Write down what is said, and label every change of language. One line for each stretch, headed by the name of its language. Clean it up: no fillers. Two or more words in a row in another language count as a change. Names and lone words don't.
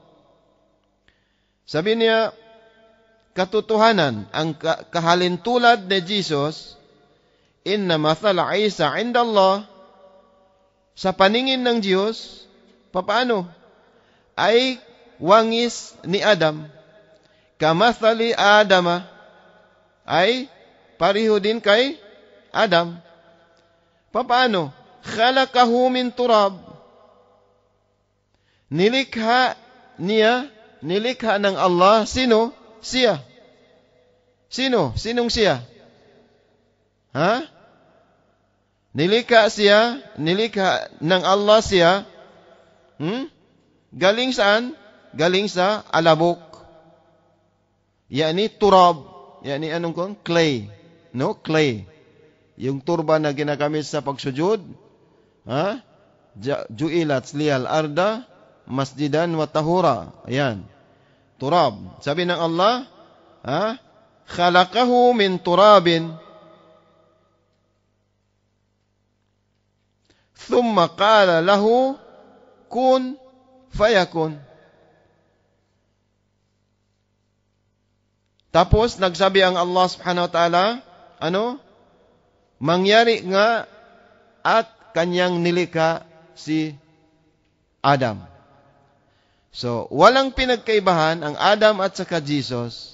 Filipino: Sabi niya, katotohanan, ang kahalintulad ni Jesus,
Arabic: إن مثل عيسى عند الله,
Filipino: sa paningin ng Diyos, paano? Ay wangis ni Adam.
Arabic: كمثل آدم,
Filipino: ay pariho din kay Adam. Paano?
Arabic: خلقه من تراب.
Filipino: Nilikha ng Allah. Sino? Siya. Sinong siya? Nilikha ng Allah siya. Galing saan? Galing sa alabok.
Arabic: يعني تراب. يعني clay.
English: Clay.
Filipino: Yung turba na ginagamit sa pagsujud.
Arabic: جعلت لي الأرض مسجدا وطهورا.
Filipino: Ayan. Turab. Sabi ng Allah,
Arabic: خلقه من تراب. ثم قال له كن فيكون.
Filipino: Tapos nagsabi ang Allah
Arabic: سبحانه وتعالى,
Filipino: mangyari nga at kanyang nilikha si Adam. So, walang pinagkaibahan ang Adam at saka Jesus.